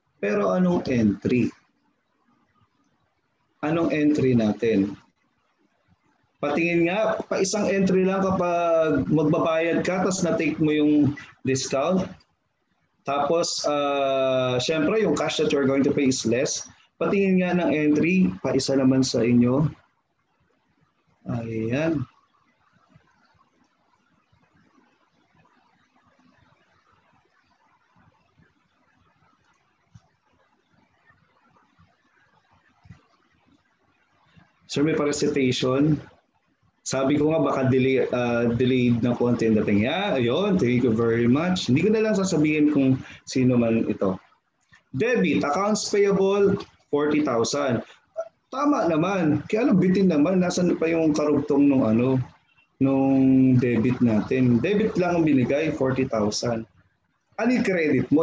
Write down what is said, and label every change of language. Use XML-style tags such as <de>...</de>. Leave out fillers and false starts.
<tl>Pero anong entry? Anong entry natin? Patingin nga, pa isang entry lang kapag magbabayad ka, tapos na-take mo yung discount. Tapos, syempre, yung</tl> <en>cash that you're going to pay is less.</en> <tl>Patingin nga ng entry, pa isa naman sa inyo. Ayan. Sir, may parecitation. Sabi ko nga baka delayed na konti ang dating.</tl> <en>Yeah, ayun, thank you very much.</en> <tl>Hindi ko na lang sasabihin kung sino man ito. Debit, accounts payable, 40,000. Tama naman. Kaya bitin naman, nasan pa yung karugtong nung debit natin. Debit lang ang binigay, 40,000. Ano yung credit mo?</tl>